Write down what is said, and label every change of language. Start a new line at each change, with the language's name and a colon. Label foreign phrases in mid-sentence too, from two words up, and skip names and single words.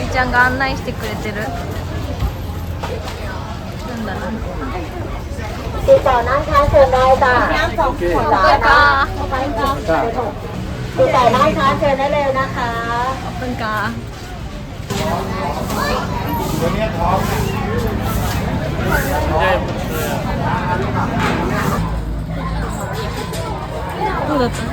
Japanese: んが案内してくれてる。なんだろう。
Thai: ติดต่อร้านค้าเชิญได้จ้ะของผลร้านนะติดต่อร้านค้าเชิญได้เลยนะคะ ขอบคุณค่ะ
Japanese: どうだった？